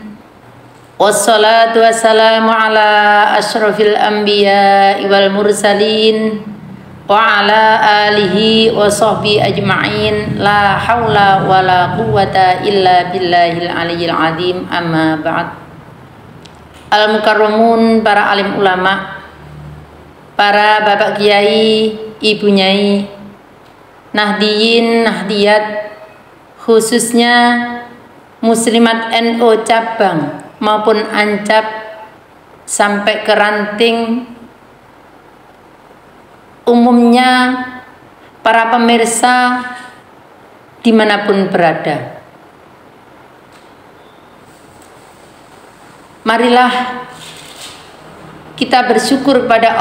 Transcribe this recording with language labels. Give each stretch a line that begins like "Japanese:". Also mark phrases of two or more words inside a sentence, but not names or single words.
Arabic: والصلاة والسلام على أشرف الأنبياء والمرسلين وعلى آله وصحبه أجمعين. لا حول ولا قوة إلا بالله العلي العظيم. أما بعد.
Indonesian: Al-mukarramun, para alim ulama, para bapak kiai, ibu nyai, nahdiyin, nahdiyat, khususnya muslimat NU cabang maupun ancap sampai ke ranting, umumnya para pemirsa dimanapun berada, marilah kita bersyukur kepada